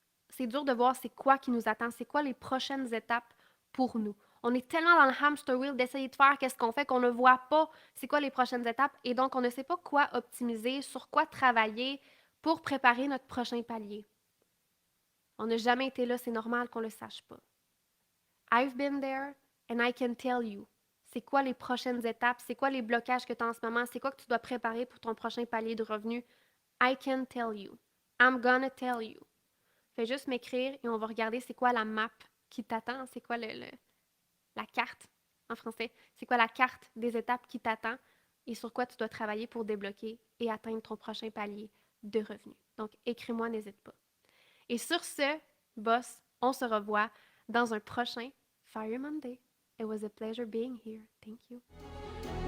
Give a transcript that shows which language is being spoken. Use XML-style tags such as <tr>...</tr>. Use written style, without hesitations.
<fr>C'est dur de voir c'est quoi qui nous attend, c'est quoi les prochaines étapes pour nous. On est tellement dans le hamster wheel d'essayer de faire qu'est-ce qu'on fait qu'on ne voit pas c'est quoi les prochaines étapes et donc on ne sait pas quoi optimiser, sur quoi travailler pour préparer notre prochain palier. On n'a jamais été là, c'est normal qu'on ne le sache pas.</fr> <en>I've been there and I can tell you.</en> <fr>C'est quoi les prochaines étapes? C'est quoi les blocages que tu as en ce moment? C'est quoi que tu dois préparer pour ton prochain palier de revenus?</fr> <en>I can tell you. I'm gonna tell you.</en> <fr>Fais juste m'écrire et on va regarder c'est quoi la map qui t'attend, c'est quoi la carte en français, c'est quoi la carte des étapes qui t'attend et sur quoi tu dois travailler pour débloquer et atteindre ton prochain palier de revenus. Donc, écris-moi, n'hésite pas. Et sur ce, boss, on se revoit dans un prochain Fire Monday.</fr> <en>It was a pleasure being here. Thank you.</en>